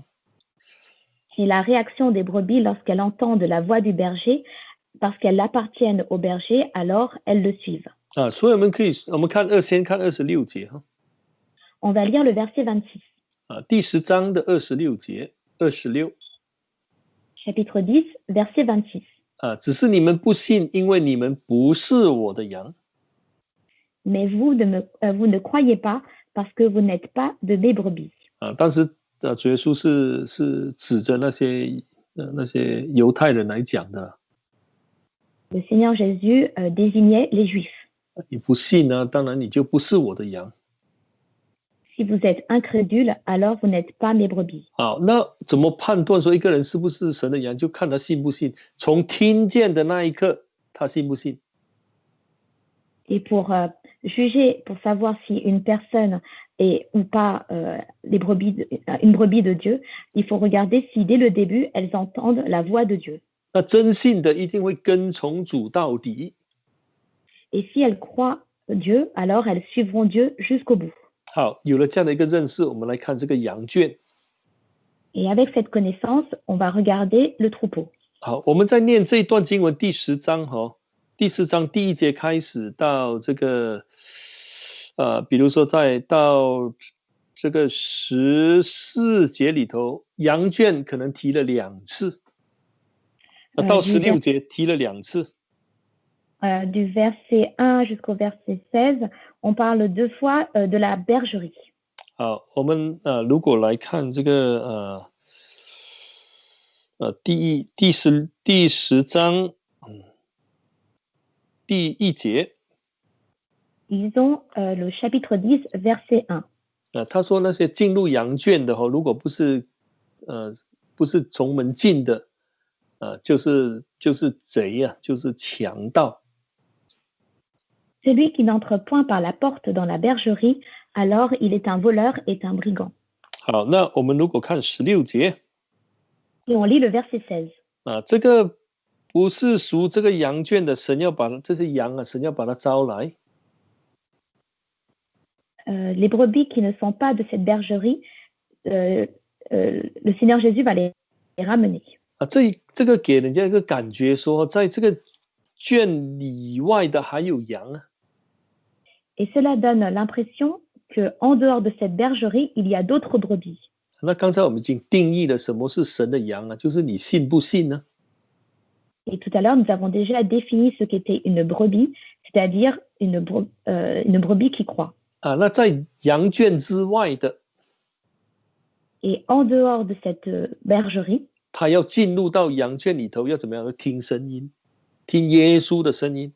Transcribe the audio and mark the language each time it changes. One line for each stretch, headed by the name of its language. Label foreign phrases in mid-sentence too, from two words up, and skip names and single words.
French: C'est la réaction des brebis lorsqu'elles entendent la voix du berger, parce qu'elles appartiennent au berger, alors elles le suivent.
Chinese: 所以我们先看26节
French: On va lire le verset 26.
Chinese: 第10章的26节，26。
French: Chapitre 10, verset 26.
Chinese: 只是你们不信，因为你们不是我的羊。
French: Mais vous ne croyez pas, parce que vous n'êtes pas de mes brebis.
Chinese: 当时主耶稣是指着那些犹太人来讲的。
French: Le Seigneur Jésus désignait les Juifs.
Chinese: 你不信呢，当然你就不是我的羊。
French: Si vous êtes incrédule, alors vous n'êtes pas mes brebis.
Chinese: 好，那怎么判断说一个人是不是神的羊？就看他信不信。从听见的那一刻，他信不信。
French: Et pour juger, pour savoir si une personne est ou pas une brebis de Dieu, il faut regarder si dès le début, elles entendent la voix de Dieu.
Chinese: 那真信的一定会跟从主到底。
French: Et si elles croient Dieu, alors elles suivront Dieu jusqu'au bout.
Chinese: 好，有了这样的一个认识，我们来看这个羊圈。
French: Et avec cette connaissance, on va regarder le troupeau.
Chinese: 好，我们在念这一段经文第10章第4章第1节开始到这个比如说到这个14节里头，羊圈可能提了2次，到16节提了2次。
French: Du verset 1 jusqu'au verset 16, on parle 2 fois de la bergerie.
Chinese: 好，我们如果来看这个第10章第1节。
French: Lisons le chapitre 10, verset 1.
Chinese: 他说那些进入羊圈的如果不是从门进的，就是贼啊，就是强盗。
French: Celui qui n'entre point par la porte dans la bergerie, alors il est un voleur et un brigand.
Chinese: 好，那我们如果看16节，
French: Et on lit le verset 16.
Chinese: 这个不是属这个羊圈的，神要把这些羊神要把它招来。
French: Les brebis qui ne sont pas de cette bergerie, le Seigneur Jésus va les ramener.
Chinese: 这个给人家一个感觉说，在这个圈以外的还有羊。
French: Et cela donne l'impression qu'en dehors de cette bergerie, il y a d'autres brebis.
Chinese: 那刚才我们已经定义了什么是神的羊就是你信不信呢？
French: Et tout à l'heure, nous avons déjà défini ce qu'était une brebis, c'est-à-dire une brebis qui croit.
Chinese: 那在羊圈之外的
French: Et en dehors de cette bergerie,
Chinese: 他要进入到羊圈里头，要怎么样？要听声音，听耶稣的声音。